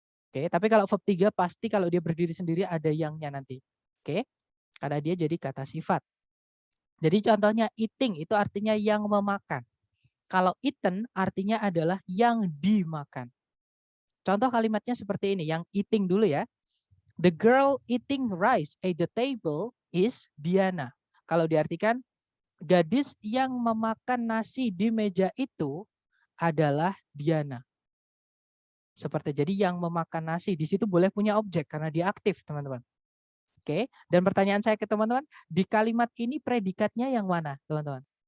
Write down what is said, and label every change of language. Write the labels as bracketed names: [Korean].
[Indonesian] Oke, tapi kalau verb 3 pasti kalau dia berdiri sendiri ada yang-nya nanti. Oke, karena dia jadi kata sifat. Jadi contohnya eating itu artinya yang memakan. Kalau eaten artinya adalah yang dimakan. Contoh kalimatnya seperti ini, yang eating dulu ya. [English] The girl eating rice at the table is Diana. [Indonesian] Kalau diartikan, gadis yang memakan nasi di meja itu adalah Diana. Seperti jadi yang memakan nasi di situ boleh punya objek karena dia aktif, teman-teman. Oke, dan pertanyaan saya ke teman-teman, di kalimat ini predikatnya yang mana, teman-teman?